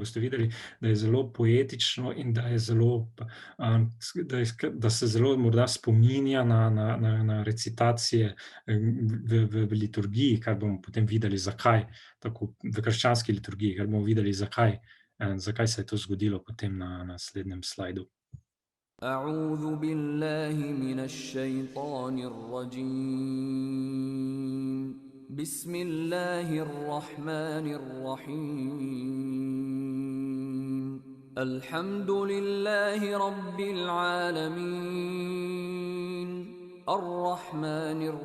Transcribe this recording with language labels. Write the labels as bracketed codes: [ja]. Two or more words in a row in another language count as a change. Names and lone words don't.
[sl] Boste videli, da je zelo poetično in da je zelo, da se zelo morda spominja na recitacije v liturgiji, kar bomo potem videli, zakaj, tako v krščanski liturgiji, kar bomo videli, zakaj se je to zgodilo potem na naslednjem slajdu. [ar] أعوذ بالله من الشيطان الرجيم بسم الله الرحمن الرحيم الحمد لله رب العالمين الرحمن